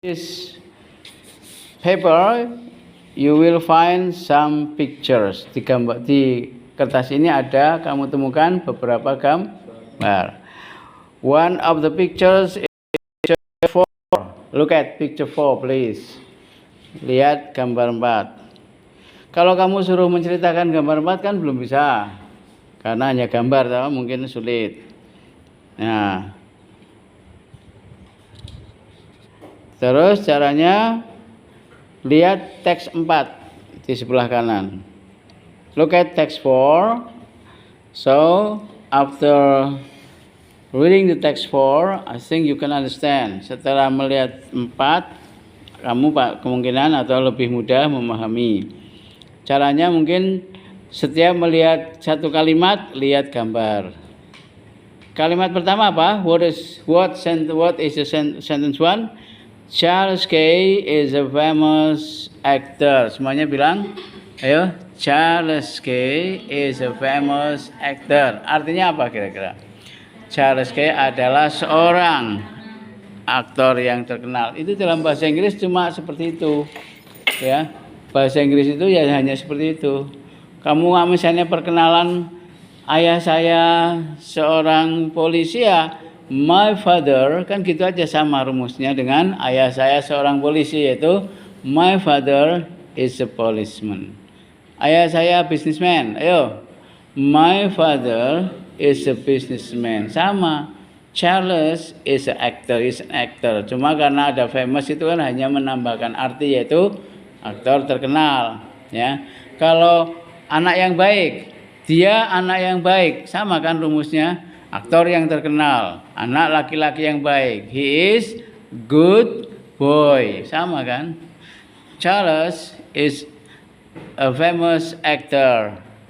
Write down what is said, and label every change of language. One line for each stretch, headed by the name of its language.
English: This paper you will find some pictures.
Indonesian: Di kertas ini kamu temukan beberapa gambar.
English: One of the pictures is picture 4. Look at picture 4 please.
Indonesian: Lihat gambar 4. Kalau kamu suruh menceritakan gambar 4 kan belum bisa. Karena hanya gambar, mungkin sulit. Nah, terus caranya lihat teks 4 di sebelah kanan.
English: Look at text 4. So after reading the text 4, I think you can understand.
Indonesian: Setelah melihat 4, kamu kemungkinan atau lebih mudah memahami. Caranya mungkin setiap melihat satu kalimat, lihat gambar. Kalimat pertama apa?
English: What is the sentence 1? Charles Kay is a famous actor.
Indonesian: Semuanya bilang, ayo.
English: Charles Kay is a famous actor.
Indonesian: Artinya apa kira-kira? Charles Kay adalah seorang aktor yang terkenal. Itu dalam bahasa Inggris cuma seperti itu, ya. Bahasa Inggris itu ya hanya seperti itu. Kamu misalnya perkenalan ayah saya seorang polisi ya.
English: My father,
Indonesian: kan gitu aja sama rumusnya dengan ayah saya seorang polisi, yaitu
English: my father is a policeman.
Indonesian: Ayah saya businessman, ayo.
English: My father is a businessman.
Indonesian: Sama.
English: Charles is an actor.
Indonesian: Cuma karena ada famous itu kan hanya menambahkan arti, yaitu aktor terkenal. Ya. Kalau anak yang baik, dia anak yang baik, sama kan rumusnya? Aktor yang terkenal, anak laki-laki yang baik.
English: He is good boy.
Indonesian: Sama kan?
English: Charles is a famous actor.